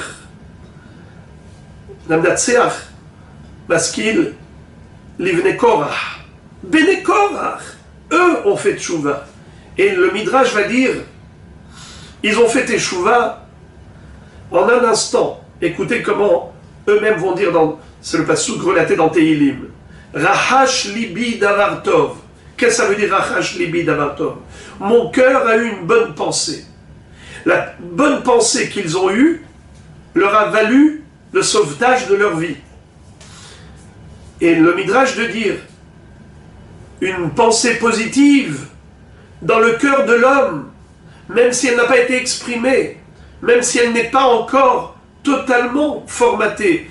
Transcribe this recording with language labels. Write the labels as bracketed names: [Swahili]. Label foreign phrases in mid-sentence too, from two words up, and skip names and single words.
[Hebrew] למנצח, משכיל, לבני קרח, בני קרח, [French] eux ont fait Teshuvah. Et le Midrash va dire, ils ont fait Teshuvah en un instant. Écoutez comment eux-mêmes vont dire, c'est le passouk relaté dans Tehilim. [Hebrew] רחש לבי דבר טוב. [French] Qu'est-ce que ça veut dire [Hebrew] רחש לבי דבר טוב? [French] Mon cœur a eu une bonne pensée. La bonne pensée qu'ils ont eue leur a valu le sauvetage de leur vie. Et le Midrash de dire une pensée positive dans le cœur de l'homme même si elle n'a pas été exprimée, même si elle n'est pas encore totalement formatée.